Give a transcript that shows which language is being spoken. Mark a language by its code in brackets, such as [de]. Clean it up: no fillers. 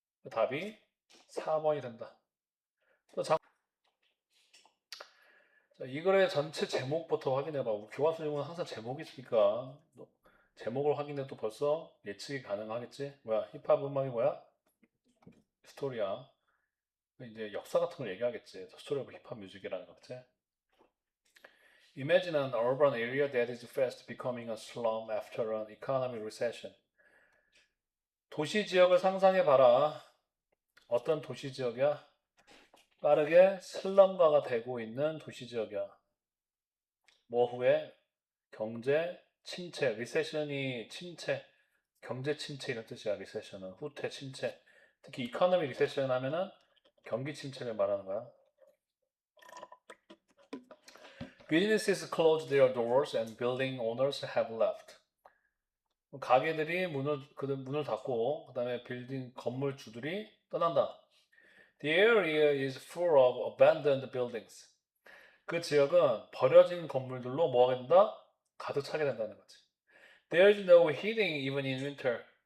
[ko] 답이 4번이 된다. 또 자, 이 글의 전체 제목부터 확인해봐. 우리 교과서 중은 항상 제목이 있으니까 제목을 확인해도 벌써 예측이 가능하겠지? 뭐야, 힙합 음악이 뭐야? 스토리야. 이제 역사 같은 걸 얘기하겠지. 스토리 오브 힙합 뮤직이라는 거지. [en] Imagine an urban area that is fast becoming a slum after an economic recession. [ko] 도시 지역을 상상해 봐라. 어떤 도시 지역이야? 빠르게 슬럼가가 되고 있는 도시 지역이야. 뭐 후에 경제 침체, 리세션이 침체, 경제 침체 이런 뜻이야. 리세션은 후퇴, 침체. 특히 이코노미 리세션 하면은 경기 침체를 말하는 거야. [en] Businesses close their doors and building owners have left. [ko] 가게들이 문을 닫고 그다음에 빌딩 건물주들이 떠난다. [en] The area is full of abandoned buildings. [ko] 그 지역은 버려진 건물들로 뭐 하게 된다? 가득 차게 된다는 거지. [en] There is no heating even in winter.